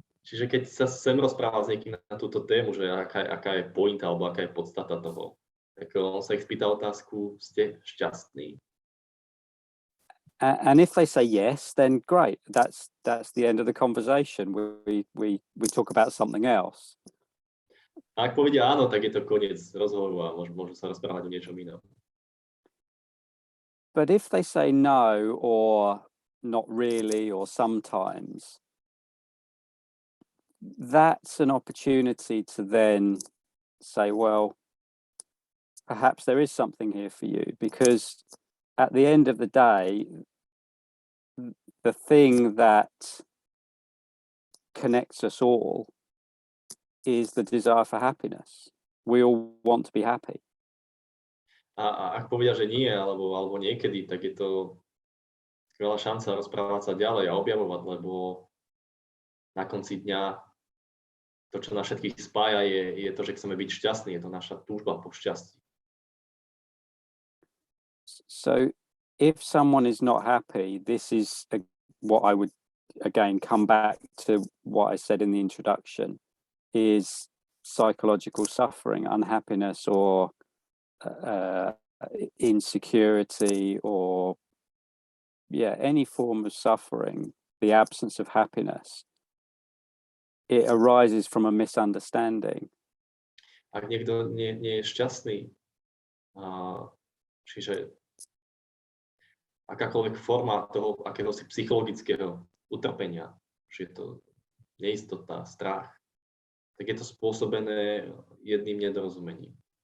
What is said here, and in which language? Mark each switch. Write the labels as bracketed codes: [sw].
[sk] Čiže keď sa sem rozpráva s niekým na túto tému, že aká je pointa alebo aká je podstata toho, tak on sa ich spýta otázku, ste šťastní? [en] And if they say yes, then great. That's the end of the conversation. We talk about something else. [sk] A ak povedia áno, tak je to koniec rozhovoru a môžu sa rozprávať o niečom inom. [en] But if they say no, or not really, or sometimes, that's an opportunity to then say, well, perhaps there is something here for you, because at the end of the day, the thing that connects us all is the desire for happiness. We all want to be happy. [sk] A ak povedia, že nie, alebo niekedy, tak je to skvelá šanca rozprávať sa ďalej a objavovať, lebo na konci dňa to, čo nás všetkých spája, je to, že chceme byť šťastní. Je to naša túžba po šťastí. [en] So if someone is not happy, this is what I would, again, come back to what I said in the introduction, is psychological suffering, unhappiness, or insecurity, or any form of suffering, the absence of happiness. It arises from a misunderstanding. [sk] Ak niekto nie je šťastný, čiže akákoľvek forma toho akéhosi psychologického utrpenia, že je to neistota, strach, tak je to spôsobené jedným nedorozumením.